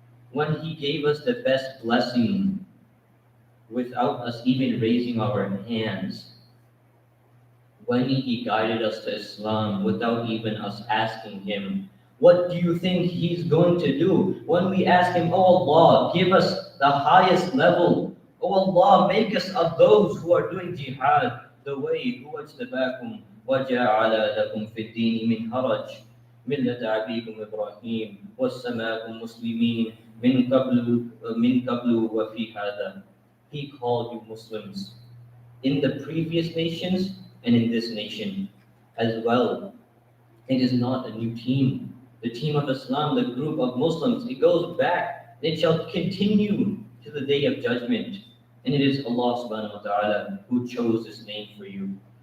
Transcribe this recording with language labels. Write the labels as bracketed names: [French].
[English] When He gave us the best blessing without us even raising our hands. When He guided us to Islam without even us asking Him. What do you think He's going to do? When we ask Him, oh Allah, give us the highest level. Oh Allah, make us of those who are doing jihad the way [Arabic] هُوَ اجْتَبَاكُمْ وَجَعَلَ لَكُمْ فِي الدِّينِ مِنْ حَرَجٍ مِلَّةَ أَبِيكُمْ إِبْرَاهِيمَ وَالسَّمَاكُمْ مُسْلِمِينَ مِنْ قَبْلُ وَفِي هَذَا. [English] He called you Muslims in the previous nations and in this nation as well. It is not a new team. The team of Islam, the group of Muslims, it goes back. It shall continue to the day of judgment. And it is Allah subhanahu wa ta'ala who chose this name for you.